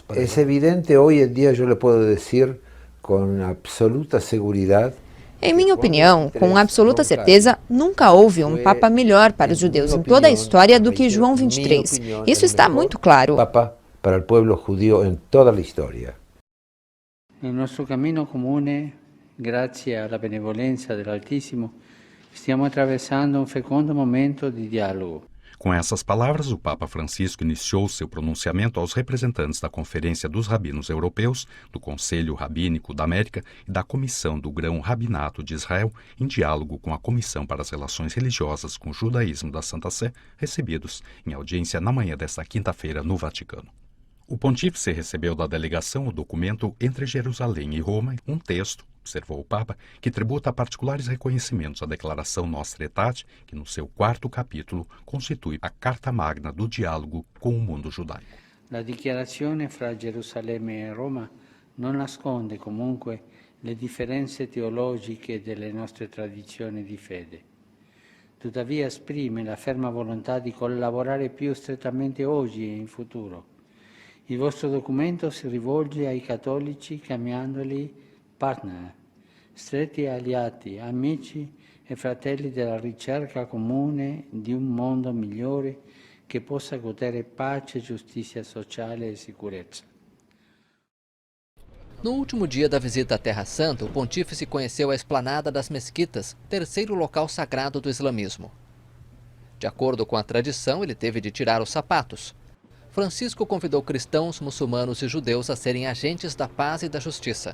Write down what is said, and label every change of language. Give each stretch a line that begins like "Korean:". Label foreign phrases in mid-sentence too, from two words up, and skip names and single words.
Portuguese: É evidente, hoje em dia eu lhe posso dizer com absoluta segurança. Em minha opinião, com absoluta certeza, nunca houve um Papa melhor para os judeus em toda a história do que João XXIII. Isso está muito claro. Papa para o povo judeu em toda a história. No nosso
Italian: cammino comune, grazie alla benevolenza dell'Altissimo, stiamo attraversando un fecondo momento di dialogo.
Portuguese: Com essas palavras, o Papa Francisco iniciou seu pronunciamento aos representantes da Conferência dos Rabinos Europeus, do Conselho Rabínico da América e da Comissão do Grão Rabinato de Israel, em diálogo com a Comissão para as Relações Religiosas com o Judaísmo da Santa Sé, recebidos em audiência na manhã desta quinta-feira no Vaticano. O pontífice recebeu da delegação o documento Entre Jerusalém e Roma, um texto, observou o Papa, que tributa particulares reconhecimentos à Declaração Nostra Aetate, que no seu 4º capítulo constitui a Carta Magna do diálogo com o mundo judaico.
Italian: La dichiarazione fra Gerusalemme e Roma non nasconde comunque le differenze teologiche delle nostre tradizioni di fede. Tuttavia esprime la ferma volontà di collaborare più strettamente oggi e in futuro. Il vostro documento si rivolge ai cattolici chiamandoli partner, stretti alleati, amici e fratelli della ricerca comune di un mondo migliore che possa godere pace, giustizia sociale e sicurezza.
Portuguese: No último dia da visita à Terra Santa, o pontífice conheceu a esplanada das mesquitas, terceiro local sagrado do islamismo. De acordo com a tradição, ele teve de tirar os sapatos. Francisco convidou cristãos, muçulmanos e judeus a serem agentes da paz e da justiça.